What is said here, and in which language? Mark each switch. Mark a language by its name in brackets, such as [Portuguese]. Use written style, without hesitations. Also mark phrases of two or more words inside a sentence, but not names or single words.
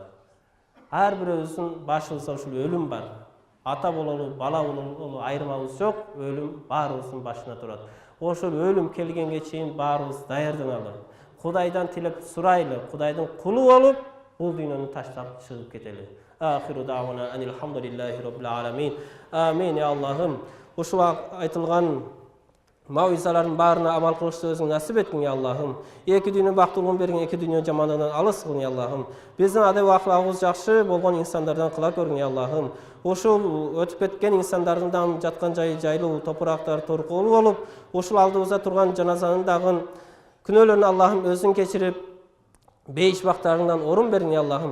[Kyrgyz] Ар бирөөбүздүн башыбызда ушул өлүм бар. Ата бололу, бала бололу айырмабыз жок, өлүм баарыбыздын башына турат. Ошол өлүм келгенге чейин баарыбыз даярданалы. Кудайдан тилеп сурайлы, Кудайдын кулу болуп, бул дүйнөнү таштап чыгып кетели. [Arabic] آخر دعوانا أن الحمد لله رب العالمين. آمين يا الله. [Kyrgyz] Ушул айтылган мавизалардын баарына амал кылышты өзүң насип эткин [Arabic] يا الله. [Kyrgyz] Эки дүйнө бактылыгын берген, эки дүйнө жамандыгынан алыс кылгын [Arabic] يا الله. [Kyrgyz] Биздин адеп ахлагыбыз жакшы болгон инсандардан кыла көргүн [Arabic] يا الله. [Kyrgyz] Ушул өтүп кеткен инсандардын да жаткан жайы жайлуу, топурактар торкулуу болуп, ушул алдыбызда турган жаназанын дагы күнөөлөрүн Аллахым өзүң кечирип, бейиш бактарыңдан орун берин [Arabic] يا الله.